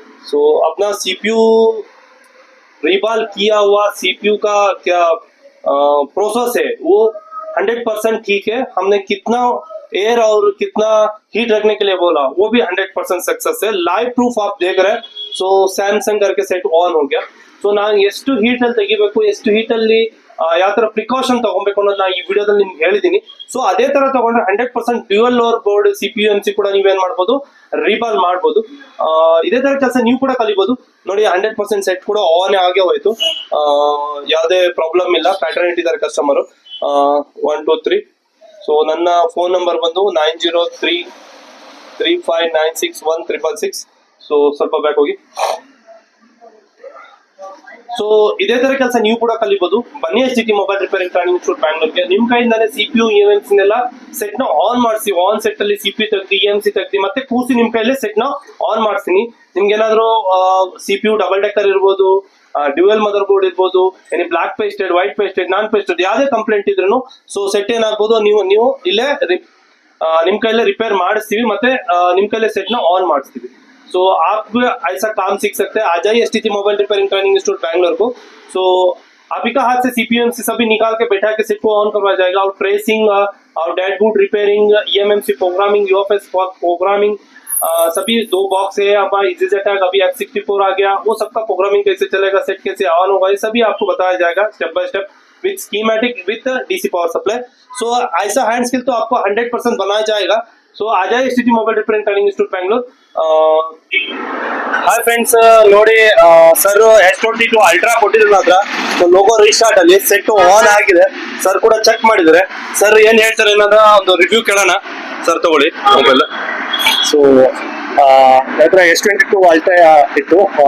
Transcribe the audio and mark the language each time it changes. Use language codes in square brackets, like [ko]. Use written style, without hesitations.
[hi] सो अपना CPU revolve किया हुआ सीपीयू का क्या प्रोसेस है वो 100% ठीक है। हमने कितना एयर और कितना हीट रखने के लिए बोला वो भी 100% सक्सेस है। लाइव प्रूफ आप देख रहे हैं। सो सैमसंग करके सेट ऑन हो गया। [kn] ಸೊ ನಾನು ಎಷ್ಟು ಹೀಟ್ ಅಲ್ಲಿ ತೆಗಿಬೇಕು, ಎಷ್ಟು ಹೀಟ್ ಅಲ್ಲಿ ಯಾವ ತರ ಪ್ರಿಕಾಷನ್ ತಗೊಬೇಕು ಅನ್ನೋದು ನಾನು ಈ ವಿಡಿಯೋದಲ್ಲಿ ನಿಮ್ಗೆ ಹೇಳಿದೀನಿ। ಸೊ ಅದೇ ತರ ತಗೊಂಡ್ರೆ 100% dual lower board CPU M C ಕೂಡ ನೀವೇನ್ ಮಾಡ್ಬೋದು, ರಿಬಾಲ್ ಮಾಡ್ಬೋದು। ಇದೇ ತರ ಕೆಲಸ ನೀವು ಕೂಡ ಕಲಿಬಹುದು। ನೋಡಿ 100% ಸೆಟ್ ಕೂಡ ಆನ್ ಆಗೇ ಹೋಯ್ತು, ಯಾವುದೇ ಪ್ರಾಬ್ಲಮ್ ಇಲ್ಲ। ಪ್ಯಾಟರ್ನ್ ಇಟ್ಟಿದ್ದಾರೆ ಕಸ್ಟಮರ್ 1 2 3। ಸೊ ನನ್ನ ಫೋನ್ ನಂಬರ್ ಬಂದು 9033596166। ಸೊ ಸ್ವಲ್ಪ ಬ್ಯಾಕ್ ಹೋಗಿ। ಸೊ ಇದೇ ತರ ಕೆಲಸ ನೀವು ಕೂಡ ಕಲಿಬಹುದು। ಬನ್ನಿ STT mobile repairing training institute ಬ್ಯಾಂಗ್ಳೂರ್ಗೆ। ನಿಮ್ ಕೈಯಿಂದಾನೆ ಸಿಪಿಯು EMC ಸೆಟ್ ನ ಆನ್ ಮಾಡಿಸಿ, ಆನ್ ಸೆಟ್ ಅಲ್ಲಿ ಸಿಪಿಯು ತೆಗ್ದಿ EMC ತೆಗ್ದಿ ಮತ್ತೆ ಕೂಸಿ ನಿಮ್ ಕೈಯಲ್ಲಿ ಸೆಟ್ ನ ಆನ್ ಮಾಡಿಸ್ತೀನಿ। ನಿಮ್ಗೆ ಏನಾದ್ರು ಸಿಪಿಯು ಡಬಲ್ ಡೆಕ್ಕರ್ ಇರ್ಬೋದು, ಡ್ಯೂಯಲ್ ಮದರ್ ಬೋರ್ಡ್ ಇರ್ಬೋದು, ಏನಿ ಬ್ಲಾಕ್ ಪೇಸ್ಟೆಡ್, ವೈಟ್ ಪೇಸ್ಟೆಡ್, ನಾನ್ ಪೇಸ್ಟೆಡ್ ಯಾವುದೇ ಕಂಪ್ಲೇಂಟ್ ಇದ್ರೂ ಸೊ ಸೆಟ್ ಏನಾಗ್ಬೋದು, ನೀವು ಇಲ್ಲೇ ನಿಮ್ ಕೈಯಲ್ಲೇ ರಿಪೇರ್ ಮಾಡಿಸ್ತೀವಿ, ಮತ್ತೆ ನಿಮ್ ಕೈಲೇ ಸೆಟ್ ನ ಆನ್ ಮಾಡಿಸ್ತೀವಿ। [hi] सो आप भी ऐसा काम सीख सकते हैं। आ जाइए STG mobile repairing training institute Bangalore को। सो आप ही का हाथ से CPM से सभी निकाल के बैठा के सेट को ऑन करवाया जाएगा, और ट्रेसिंग और dashboard repairing, EMMC programming, UFS programming, सभी 2 बॉक्स है। अब इजी अटैक अभी F64 आ गया, वो सबका प्रोग्रामिंग कैसे चलेगा, सेट कैसे ऑन होगा, ये सभी आपको बताया जाएगा step by step with schematic with DC power supply. सो ऐसा हैंड स्किल तो आपको 100% बनाया जाएगा। सो आ जाए STG mobile repairing training institute Bangalore. [kn] Hi friends, ನೋಡಿ ಸರ್ S22 ಅಲ್ಟ್ರಾ ಕೊಟ್ಟಿದ್ರು ಹತ್ರ. ಸೊ ಲೋಗೋ ರೀಸ್ಟಾರ್ಟ್ ಅಲ್ಲಿ ಸೆಟ್ ಆನ್ ಆಗಿದೆ. ಸರ್ ಕೂಡ ಚೆಕ್ ಮಾಡಿದ್ದಾರೆ. ಸರ್ ಏನ್ ಹೇಳ್ತಾರೆ ಅನ್ನೋದ ಒಂದು ರಿವ್ಯೂ ಕೇಳೋಣ. ಸರ್ ತಗೊಳ್ಳಿ ಮೊಬೈಲ್. ಸೊ ನಂತರ S22 ಅಲ್ಟ್ರಾ ಇತ್ತು.